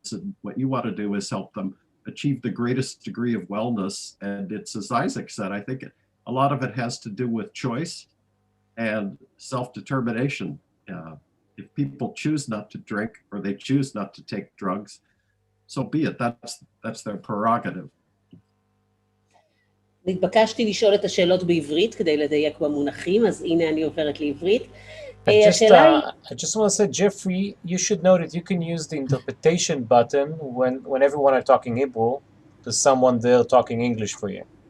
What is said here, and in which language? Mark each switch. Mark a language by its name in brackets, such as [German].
[English] And what you want to do is help them achieve the greatest degree of wellness. And it's, as Isaac said, I think a lot of it has to do with choice and self-determination. If people choose not to drink or they choose not to take drugs, so be it. That's their prerogative. [Hebrew] התבקשתי לשאול את השאלות בעברית כדי לדייק במונחים, אז הנה אני עוברת לעברית. [English] I just want to say, Jeffrey, you should know that you can use the interpretation button when everyone are talking Hebrew, to someone there talking English for you.